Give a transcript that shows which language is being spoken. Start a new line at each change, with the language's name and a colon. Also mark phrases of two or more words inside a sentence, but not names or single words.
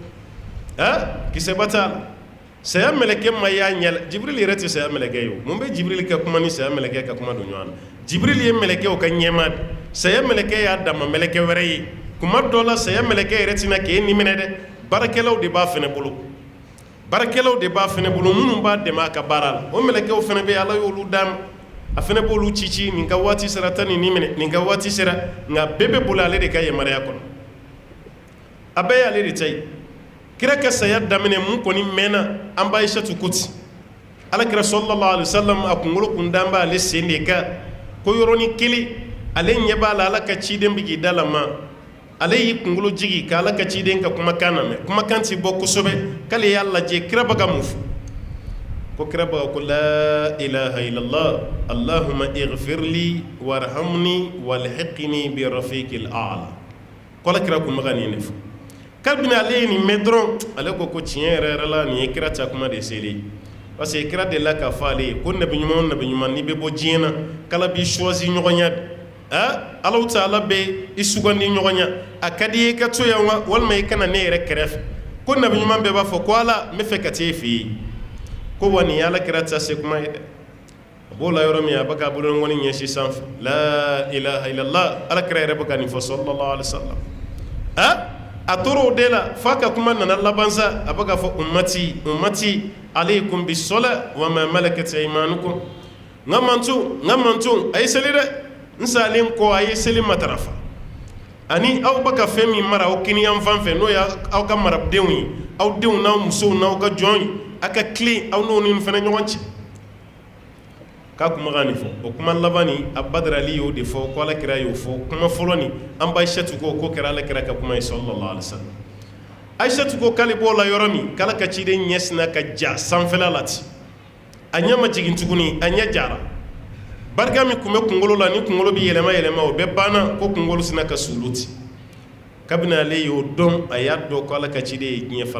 Bambara: dɛ kisɛba t'a la saya mɛlɛkɛ ma y'a ɲɛ la Jibril yɛrɛ tɛ saya mɛlɛkɛ ye o mun bɛ Jibril ka kuma ni saya mɛlɛkɛ ka kuma don ɲɔgɔn na Jibril ye mɛlɛkɛw ka ɲɛmaa de saya mɛlɛkɛ y'a dama mɛlɛkɛ wɛrɛ ye kuma dɔ la saya mɛlɛkɛ yɛrɛ tɛna k'e ni minɛ dɛ baarakɛlaw de b'a fɛnɛ bolo baarakɛlaw de b'a fɛnɛ bolo minnu b'a dɛmɛ a ka baara la o mɛlɛkɛw fɛnɛ bɛ Ala y'olu d'a ma a fɛnɛ b'olu ci nin ka waati sera tan nin minɛ nin ka waati sera nka bɛɛ bɛ boli ale de ka yamaruya kɔnɔ a bɛɛ y'ale de ta ye kira ka saya daminɛ mun kɔni mɛnna an b'a Aishatu ko ten alakira
Arabic: صلى الله عليه وسلم
Bambara: a kunkolo kun da b'ale sen de kan ko yɔrɔnin kelen ale ɲɛ b'a la Ala ka ciden bɛ k'i da la ma ale y'i kunkolo jigi ka Ala ka ciden ka kumakan lamɛn kumakan tɛ bɔ kosɛbɛ k'ale y'a lajɛ kira bɛ ka mun fɔ ko kira bɛ ka ko
Arabic: لا إله إلا الله اللهم اغفر لي وارحمني وألحقني بالرفيق الأعلى
Bambara: ko alakira kun bɛ ka nin de fɔ kabini ale ye nin mɛn dɔrɔn ale ko tiɲɛ yɛrɛ yɛrɛ la nin ye kira ta kuma de seli
French: parce que
Bambara: kira delila k'a fɔ ale ye ko nabi ɲuman n'i bɛ bɔ diɲɛ na k'Ala b'i choisi ɲɔgɔnya de Alahu Taala bɛ i sugandi ɲɔgɔn ɲɛ a ka di i ye ka to yan wa walima i kana ne yɛrɛ kɛrɛfɛ ko nabi ɲuman bɛɛ b'a fɔ ko Ala n bɛ fɛ ka taa e fɛ yen ko wa nin ye alakira ta se kuma ye dɛ a b'o la yɔrɔ min a bɛ k'a bolokɔni ɲɛsin sanfɛ
Arabic: لا إله إلا الله
Bambara: alakira yɛrɛ bɛ ka nin fɔ
Arabic: صلى الله عليه وسلم
Bambara: a tora o de la f'a ka kuma nana laban sa a bɛ k'a fɔ
Arabic: أمتي عليكم بالصلاة وما ملكت أيمانكم
Bambara: n ka manto a ye seli dɛ n salen kɔ a ye seli matarafa ani aw bɛ ka fɛn min mara aw kiniyan fan fɛ n'o ye aw ka maradenw ye aw denw n'aw musow n'aw ka jɔn ye a ka tilen aw n'o ni fana ɲɔgɔn cɛ k'a kuma ka nin fɔ o kuma laban nin a Badrali y'o de fɔ ko alakira y'o fɔ kuma fɔlɔ nin an b'a Aishatu ko kɛra alakira ka kuma ye
Arabic: صلى الله عليه وسلم
Bambara: Aishatu ko k'ale b'o la yɔrɔ min k'Ala ka ciden ɲɛ sina ka ja sanfɛla la ten a ɲɛ ma jigin tuguni a ɲɛ jara barika min tun bɛ kunkolo la ni kunkolo bɛ yɛlɛma o bɛɛ banna ko kunkolo sina ka sulu ten kabini ale y'o dɔn a y'a dɔn ko Ala ka ciden ye diɲɛ fara